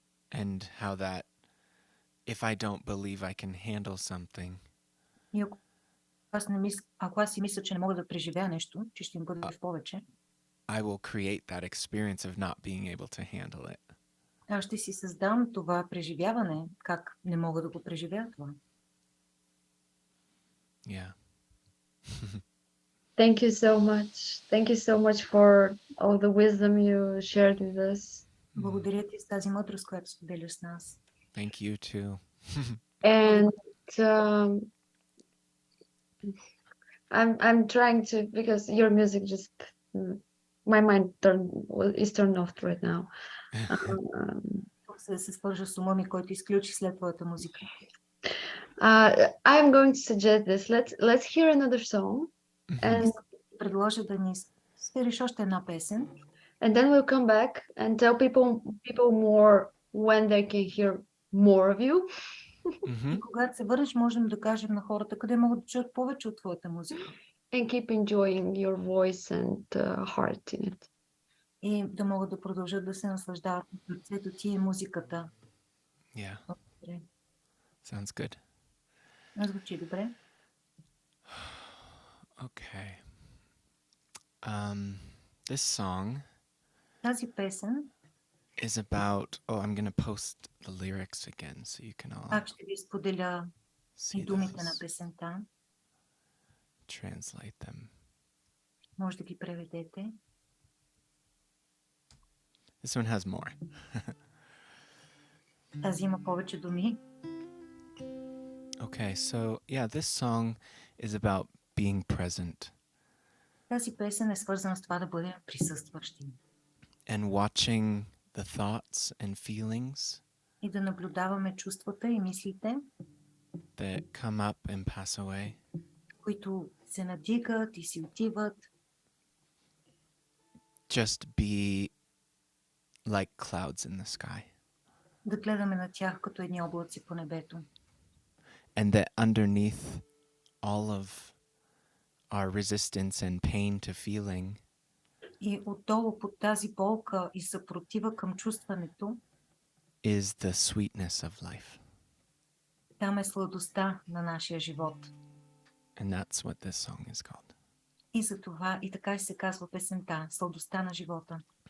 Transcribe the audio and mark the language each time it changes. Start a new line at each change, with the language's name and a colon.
English: and how that if I don't believe I can handle something,
Bulgarian: И ако аз си мисля, че не мога да преживея нещо, че ще им бъде в повече,
English: I will create that experience of not being able to handle it.
Bulgarian: аз ще си създам това преживяване, как не мога да го преживея това.
English: Yeah. Thank you so much. Thank you so much for all the wisdom you shared with us.
Bulgarian: Благодаря ти за тази мъдрост, която споделяш с нас.
English: Thank you too. And I'm trying to, because your music just my mind is turned off right now.
Bulgarian: Се свържа с ума ми, който изключи след твоята музика.
English: I'm going to suggest this. Let's hear another song, and
Bulgarian: Предложа да ни свириш още една песен
English: then we'll come back and tell people more when they can hear more of you.
Bulgarian: и когато се върнеш, можем да кажем на хората къде могат да чуят повече от твоята музика.
English: And keep enjoying your voice and heart in it.
Bulgarian: И да могат да продължат да се наслаждават от сърцето ти и музиката.
English: Yeah.
Bulgarian: Добре.
English: Sounds good.
Bulgarian: Звучи добре.
English: Okay. This song
Bulgarian: Тази песен,
English: is about, I'm going to post the lyrics again so you can all
Bulgarian: пак ще ви споделя и
English: see
Bulgarian: думите на
English: those,
Bulgarian: песента.
English: translate them.
Bulgarian: Може да ги преведете.
English: This one has more.
Bulgarian: Тази има повече думи.
English: Okay, so yeah, this song is about being present
Bulgarian: Тази песен е свързана с това да бъдем присъстващи
English: and watching the thoughts and feelings
Bulgarian: и да наблюдаваме чувствата и мислите,
English: that come up and pass away.
Bulgarian: които се надигат и си отиват.
English: Just be like clouds in the sky.
Bulgarian: Да гледаме на тях като едни облаци по небето.
English: And that underneath all of our resistance and pain to feeling
Bulgarian: И отдолу под тази болка и съпротива към чувстването,
English: is the sweetness of life.
Bulgarian: там е сладостта на нашия живот.
English: And that's what this song is called.
Bulgarian: И за това и така се казва песента, сладостта на живота.